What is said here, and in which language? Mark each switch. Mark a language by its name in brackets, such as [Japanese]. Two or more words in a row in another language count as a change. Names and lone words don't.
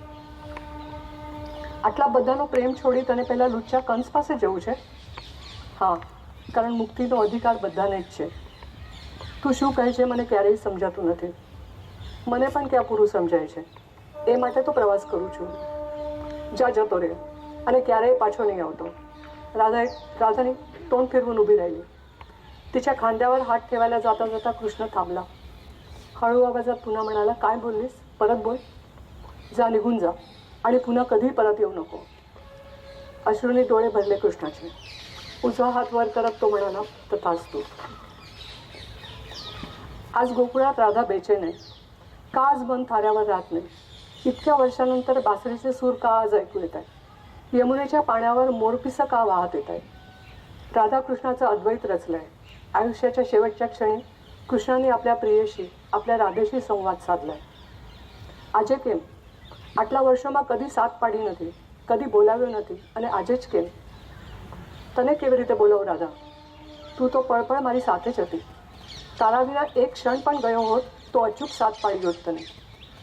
[Gujarati] આટલા બધાનો પ્રેમ છોડી તને પહેલાં લુચ્ચા કંસ પાસે જવું છે? હા, કારણ મુક્તિનો અધિકાર બધાને જ છે. તું શું કહે છે મને ક્યારેય સમજાતું નથી. મને પણ ક્યાં પૂરું સમજાય છે. એ માટે તો પ્રવાસ કરું છું. જા, જતો રહે અને ક્યારેય પાછો નહીં આવતો. [Marathi] राधाने तोंड फिरवून उभी राहिली. तिच्या खांद्यावर हात ठेवायला जाता जाता कृष्ण थांबला. हळू आवाजात पुन्हा म्हणाला, काय बोललीस? परत बोल. जा, निघून जा आणि पुन्हा कधी परत येऊ नको. अश्रूंनी डोळे भरले कृष्णाचे. उजवा हात वर करत तो म्हणाला, तथास्तु. आज गोकुळात राधा बेचैन आहे. का आज मन थाऱ्यावर राहत नाही? इतक्या वर्षानंतर बासरीचे सूर का आज ऐकू येत आहे? यमुनेच्या पाण्यावर मोरपिसं का वाहत येत आहे? राधाकृष्णाचं अद्वैत रचलंय. आयुष्याच्या शेवटच्या क्षणी कृष्णाने आपल्या प्रियेशी, आपल्या राधेशी संवाद साधलाय. [Gujarati] આજે કેમ? આટલા વર્ષોમાં કદી સાથ પાડી નથી, કદી બોલાવ્યો નથી અને આજે જ કેમ? તને કેવી રીતે બોલાવું રાધા? તું તો પળપળ મારી સાથે જ હતી. તારા વિના એક ક્ષણ પણ ગયો હોત તો અચૂક સાથ પાડી હોત તને.